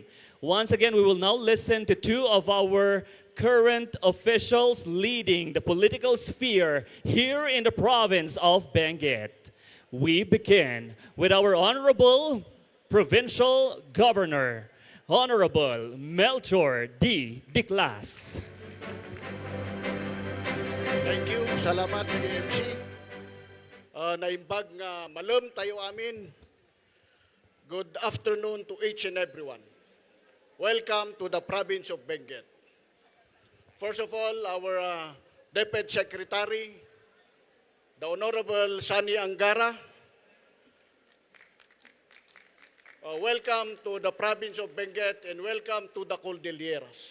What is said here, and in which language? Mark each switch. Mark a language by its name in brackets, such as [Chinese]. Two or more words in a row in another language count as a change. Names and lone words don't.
[English] Once again, we will now listen to two of our current officials leading the political sphere here in the province of Benguet. We begin with our Honorable Provincial Governor, Honorable Melchor D. Diclas. Thank you. [Iloko] Salamat, MC. Naimbag nga malam tayo amin. [English] Good afternoon to each and everyone. Welcome to the province of Benguet. First of all, our Deputy Secretary, the Honorable Sani Angara. Welcome to the province of Benguet and welcome to the Cordilleras.